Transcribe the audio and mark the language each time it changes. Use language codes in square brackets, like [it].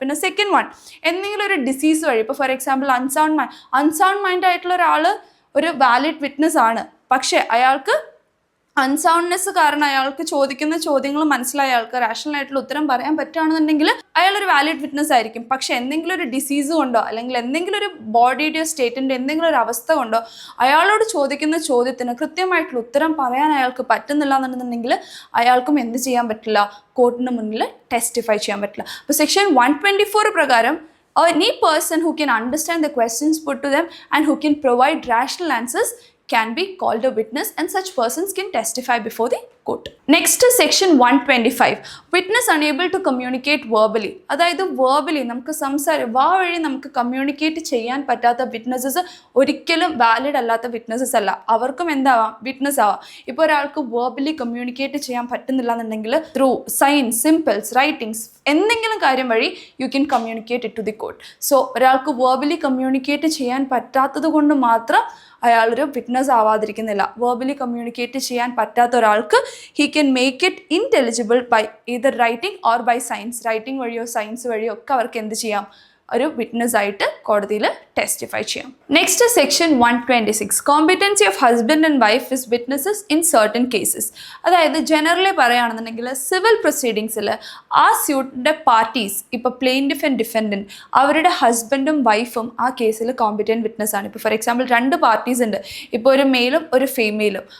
[ml] പിന്നെ second one, എന്തെങ്കിലും ഒരു ഡിസീസ് വഴി, ഇപ്പോൾ ഫോർ എക്സാമ്പിൾ അൺസൗണ്ട് മൈൻഡ് ആയിട്ടുള്ള ഒരാൾ ഒരു വാലിഡ് വിറ്റ്നസ് ആണ്, പക്ഷേ അയാൾക്ക് അൺസൗണ്ട്നെസ് കാരണം അയാൾക്ക് ചോദിക്കുന്ന ചോദ്യങ്ങൾ മനസ്സിലായ അയാൾക്ക് റാഷണൽ ആയിട്ടുള്ള ഉത്തരം പറയാൻ പറ്റുകയാണെന്നുണ്ടെങ്കിൽ അയാൾ ഒരു വാലിഡ് വിറ്റ്നസ് ആയിരിക്കും. പക്ഷെ എന്തെങ്കിലും ഒരു ഡിസീസ് കൊണ്ടോ അല്ലെങ്കിൽ എന്തെങ്കിലും ഒരു ബോഡിയുടെ സ്റ്റേറ്റിൻ്റെ എന്തെങ്കിലും ഒരു അവസ്ഥ കൊണ്ടോ അയാളോട് ചോദിക്കുന്ന ചോദ്യത്തിന് കൃത്യമായിട്ടുള്ള ഉത്തരം പറയാൻ അയാൾക്ക് പറ്റുന്നില്ല എന്നുണ്ടെന്നുണ്ടെങ്കിൽ അയാൾക്കും എന്ത് ചെയ്യാൻ പറ്റില്ല, കോർട്ടിന് മുന്നിൽ ടെസ്റ്റിഫൈ ചെയ്യാൻ പറ്റില്ല. അപ്പോൾ സെക്ഷൻ 124 പ്രകാരം [en] any person who can understand the questions put to them and who can provide rational answers can be called a witness, and such persons can testify before the court. Next is section 125, witness unable to communicate verbally. [ml] അതായത് verbally നമുക്ക് വാ വഴി നമുക്ക് communicate ചെയ്യാൻ പറ്റാത്ത witnesses ഒരിക്കലും valid അല്ലാത്ത witnesses അല്ല, അവർക്കും എന്താവാം, വിറ്റ്നസ് ആവാം. ഇപ്പോൾ ഒരാൾക്ക് verbally കമ്മ്യൂണിക്കേറ്റ് ചെയ്യാൻ പറ്റുന്നില്ല എന്നുണ്ടെങ്കിൽ ത്രൂ സൈൻസ്, സിമ്പിൾസ്, റൈറ്റിംഗ്സ്, എന്തെങ്കിലും കാര്യം വഴി [en] You can communicate it to the court. [ml] So ഒരാൾക്ക് verbally കമ്മ്യൂണിക്കേറ്റ് ചെയ്യാൻ പറ്റാത്തത് കൊണ്ട് മാത്രം അയാളൊരു വിറ്റ്നസ് ആവാതിരിക്കുന്നില്ല. verbally കമ്മ്യൂണിക്കേറ്റ് ചെയ്യാൻ പറ്റാത്ത ഒരാൾക്ക് [en] he can make it intelligible by either writing or by signs. [ml] Writing വഴിയോ സയൻസ് വഴിയോ ഒക്കെ അവർക്ക് എന്ത് ചെയ്യാം, ഒരു വിറ്റ്നസ് ആയിട്ട് കോടതിയിൽ ടെസ്റ്റിഫൈ ചെയ്യാം. [en] Next section 126, competency of husband and wife is witnesses in certain cases. [ml] അതായത് ജനറലി പറയുകയാണെന്നുണ്ടെങ്കിൽ സിവിൽ പ്രൊസീഡിങ്സിൽ ആ സ്യൂട്ടിൻ്റെ പാർട്ടീസ്, ഇപ്പോൾ പ്ലെയിൻറ്റിഫ് ആൻഡ് ഡിഫെൻഡൻറ്റ്, അവരുടെ ഹസ്ബൻഡും വൈഫും ആ കേസിൽ കോമ്പിറ്റൻറ്റ് വിറ്റ്നസ് ആണ്. ഇപ്പോൾ ഫോർ എക്സാമ്പിൾ 2 പാർട്ടീസ് ഉണ്ട്, ഇപ്പോൾ ഒരു മെയിലും ഒരു ഫീമെയിലും.